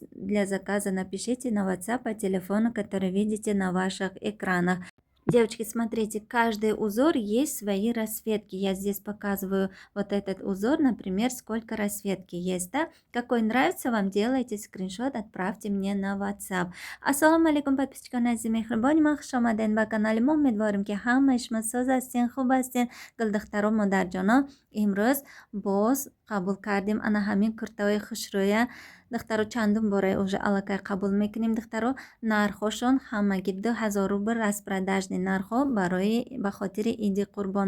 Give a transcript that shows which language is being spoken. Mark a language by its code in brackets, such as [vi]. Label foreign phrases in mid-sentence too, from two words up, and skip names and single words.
[ru] Для заказа напишите на WhatsApp по телефону, который видите на ваших экранах. Девочки, смотрите, каждый узор есть свои расцветки. Я здесь показываю вот этот узор, например, сколько расцветки есть, да? Какой нравится вам, делайте скриншот, отправьте мне на WhatsApp. [ar] السلام عليكم, [tg] подписчикони азизи мехрибони, ма хуш омаден ба канали мо. Умедворим ки ҳама ишмасоз ҳастин, хуб ҳастин. Гулдухтаро, модарҷоно, имрӯз боз қабул кардем ана ҳамин куртаҳои хушрӯя. духтаро чандум бора уже аллакай қабул мекунем. духтаро нархошон ҳамаги 2000 рубл распродажни нархо ба хотири иди қурбон.